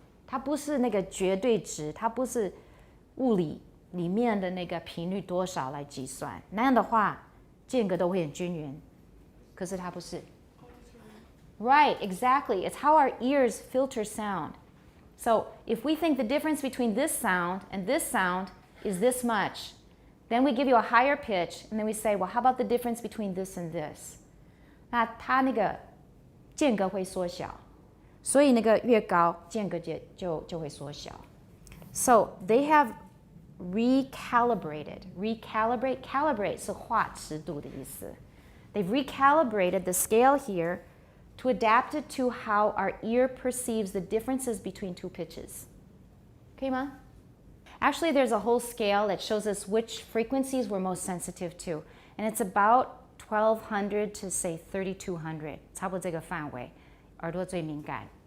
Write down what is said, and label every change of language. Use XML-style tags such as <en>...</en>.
<zh>它不是那个绝对值，它不是物理里面的那个频率多少来计算，那样的话间隔都会很均匀。可是它不是。</zh> <en>Right, exactly. It's how our ears filter sound. So if we think the difference between this sound and this sound is this much, then we give you a higher pitch, and then we say, well, how about the difference between this and this?</en> <zh>那它那个间隔会缩小，所以那个越高，间隔就会缩小。</zh> <en>So they have recalibrated.</en> <zh>Calibrate 是画尺度的意思。</zh> <en>They've recalibrated the scale here to adapt it to how our ear perceives the differences between two pitches.</en> <zh>可以吗?</zh> <en>Actually, there's a whole scale that shows us which frequencies we're most sensitive to. And it's about 1200 to say 3200.</en> <zh>差不多这个范围，耳朵最敏感。</zh>